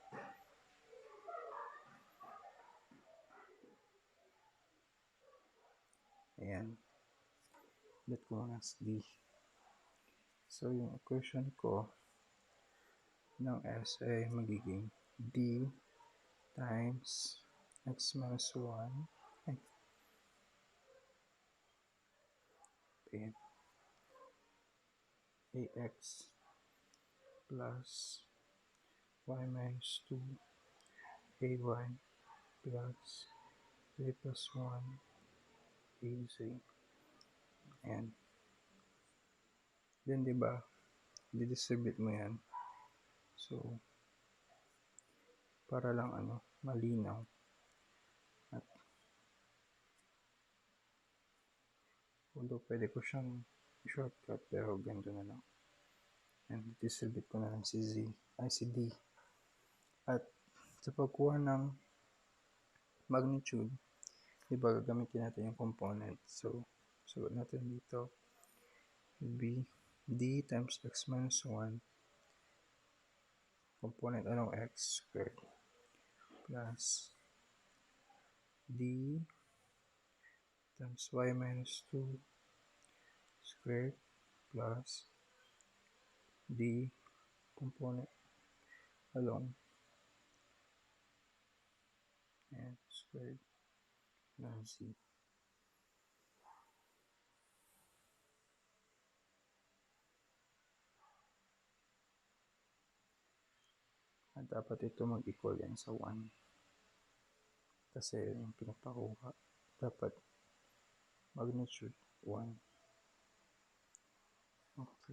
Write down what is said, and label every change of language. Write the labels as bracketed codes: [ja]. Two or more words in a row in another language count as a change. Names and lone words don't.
[tl] Ayan. [en] Let [tl] ko muna [en] as D. So, [tl] yung equation ko ng S ay magiging [en] D times x minus 1 ax plus y minus 2 ay plus 3 plus 1 az. [tl] Ayan. Then, diba, didistribute mo yan. So, para lang malinaw. At, although pwede ko siyang shortcut, pero ganito na lang. [en] And distribute [tl] ko na lang si D. At sa pagkuha ng magnitude, diba gagamitin natin yung component. So, sulat natin dito, [en] B, D times x minus 1, component along x squared, plus D times y minus 2 squared, plus D component along and squared plus Z. [tl] At dapat ito mag-equal yan sa 1. Kasi yung pinapakuha, dapat magnitude 1.